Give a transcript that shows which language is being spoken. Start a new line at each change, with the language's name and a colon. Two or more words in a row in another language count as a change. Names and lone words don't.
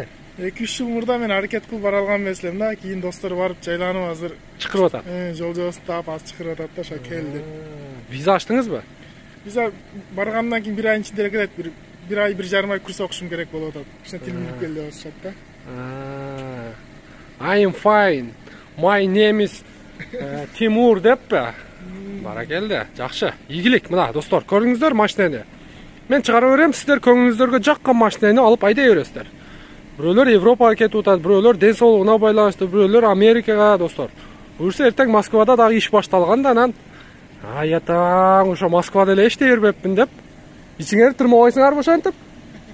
Kyrgyz: 2-3 жыл мурда мен аракет кылып бара алган эмесмин да, кийин достор барып жайланып азыр чакырып атат. Жол жобосун таап азыр чакырып атат да, ошо келди. Виза ачтыңызбы? Виза баргандан кийин 1 айдын ичинде келет, 1 ай 1,5 ай курс окушум керек болуп атат. Ошо тил билип кел деп атышат да.
English: I am fine. My name is Тимур деппи?
Kyrgyz: Баракелде, жакшы. Ийгилик, мына достор, көрдүңүздөр машинени. Мен чыгарып берем, сиздер көңүлүңүздөргө жаккан машинени алып айдай бересиздер. Бирөөлөр Европага кетип атат, бирөөлөр ден соолугуна байланыштуу, бирөөлөр Америкага, достор. Буюрса эртең Москвада дагы иш башталган да, анан аятаң, ошо Москвада эле иштей бербеппин деп, ичиңерди тырмабайсыңарбы ошентип?